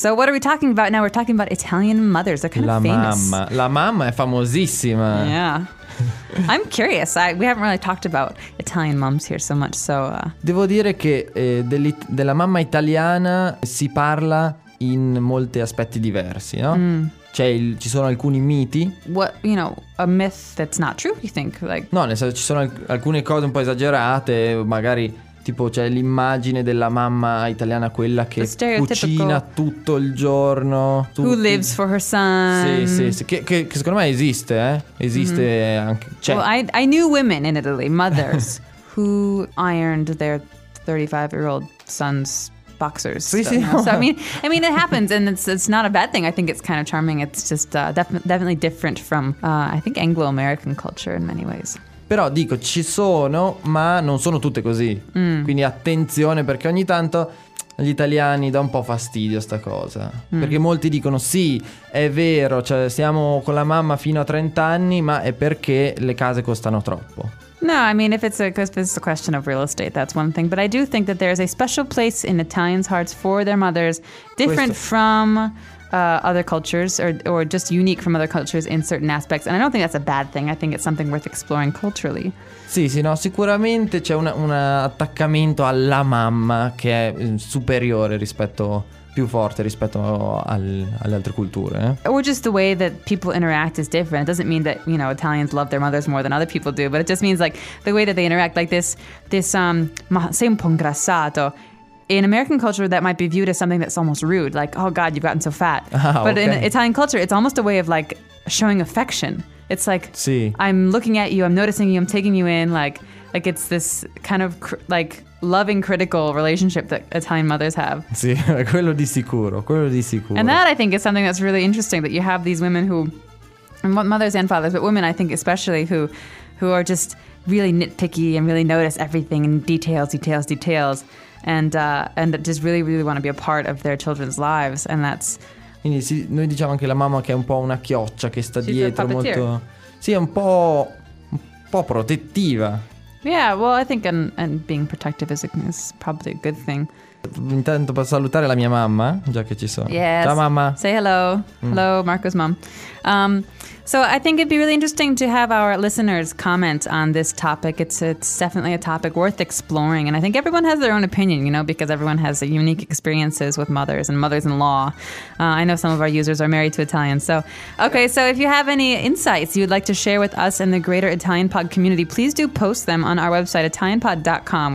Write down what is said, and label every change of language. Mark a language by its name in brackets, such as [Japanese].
[English] So what are we talking about now? We're talking about Italian mothers. They're kind [Italian] la [English] of famous. [Italian] Mamma. La mamma è famosissima. [English] Yeah. I'm curious. We haven't really talked about Italian moms here so much. So [Italian] devo dire che della mamma italiana si parla in molti aspetti diversi, no? Mm. Ci sono alcuni miti. [English] What, you know, a myth that's not true, you think? Like... [Italian] No, nel senso ci sono alcune cose un po' esagerate, magari... Tipo, c'è l'immagine della mamma italiana, quella che cucina tutto il giorno. Tutti. [English] Who lives for her son. [Italian] Sì. Che secondo me esiste, eh? Esiste mm-hmm. anche... C'è. [English] Well, I knew women in Italy, mothers, who ironed their 35-year-old son's boxers. [Italian] Sì, [English] so, [Italian] sì. [English] You know? So, I mean, it happens, and it's not a bad thing. I think it's kind of charming. It's just definitely different from, I think, Anglo-American culture in many ways. [Italian] Però dico, ci sono, ma non sono tutte così. Mm. Quindi attenzione, perché ogni tanto agli italiani dà un po' fastidio sta cosa. Mm. Perché molti dicono, sì, è vero, cioè siamo con la mamma fino a 30 anni, ma è perché le case costano troppo. [English] No, I mean, if it's a question of real estate, that's one thing. But I do think that there is a special place in Italians' hearts for their mothers, different [Italian] Questo. [English] From... other cultures or just unique from other cultures in certain aspects, and I don't think that's a bad thing. I think it's something worth exploring culturally. [Italian] Sì, no, sicuramente c'è un attaccamento alla mamma che è superiore rispetto più forte rispetto alle altre culture, [English] Or just the way that people interact is different. It doesn't mean that, you know, Italians love their mothers more than other people do, but it just means like the way that they interact, like this [Italian] sei un po' ingrassato. [English] In American culture, that might be viewed as something that's almost rude, like, oh God, you've gotten so fat. But okay. In Italian culture, it's almost a way of like showing affection. It's like, [Italian] sì. [English] I'm looking at you, I'm noticing you, I'm taking you in, like it's this kind of like loving, critical relationship that Italian mothers have. [Italian] Sì, quello di sicuro. [English] And that, I think, is something that's really interesting, that you have these women who, mothers and fathers, but women, I think, especially, who are just really nitpicky and really notice everything in details. And just really, really want to be a part of their children's lives, and that's. [Italian] Quindi sì, noi diciamo anche la mamma che è un po' una chioccia che sta dietro, molto. Sì, è un po' protettiva. [English] Yeah, well, I think and being protective is probably a good thing. [Italian] Intanto per salutare la mia mamma, già che ci sono. [English] Yes. [Italian] Ciao mamma. [English] Say hello. Mm. Hello, Marco's mom. So I think it'd be really interesting to have our listeners comment on this topic. It's definitely a topic worth exploring. And I think everyone has their own opinion, you know, because everyone has unique experiences with mothers and mothers-in-law. I know some of our users are married to Italians. So, okay, so if you have any insights you'd like to share with us and the greater Italian Pod community, please do post them on our website, italianpod.com.